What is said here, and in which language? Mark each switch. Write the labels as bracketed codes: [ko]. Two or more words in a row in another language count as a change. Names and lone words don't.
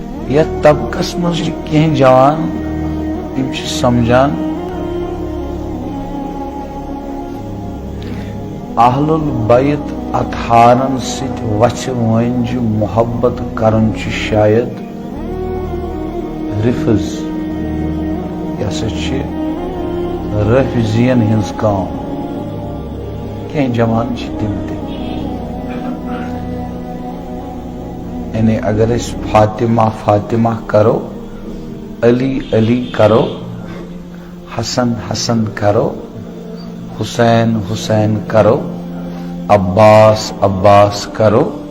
[ks] یا طبقس مز کی جوان تم سمجھان اہل البیت اطہارن ست وچھ ونج محبت کرن شاید رفض یہ سا رفضین ہز کام کی جوان تم تہ یعنی اگر اس فاطمہ فاطمہ کرو علی علی کرو حسن حسن کرو حسین حسین کرو عباس عباس کرو